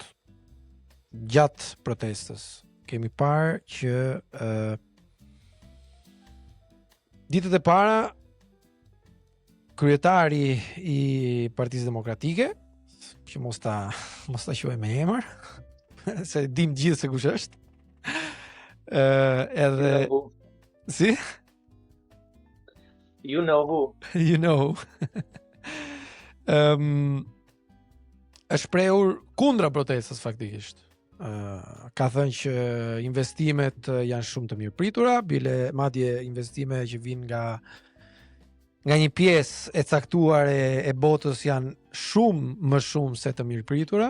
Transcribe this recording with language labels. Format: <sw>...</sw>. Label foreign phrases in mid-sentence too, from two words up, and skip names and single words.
<sq>Gjatë protestës kemi parë që ditët e para kryetari i Partisë Demokratike, që mos ta quaj me emër, se dim gjithë se kush është. Edhe si?</sq> <en>You know who. You know.</en> <sq>Është shprehur kundra protestës faktikisht. Ka thënë që investimet janë shumë të mirëpritura, bile madje investime që vijnë nga një pjesë e caktuar e botës janë shumë më shumë se të mirëpritura.</sq>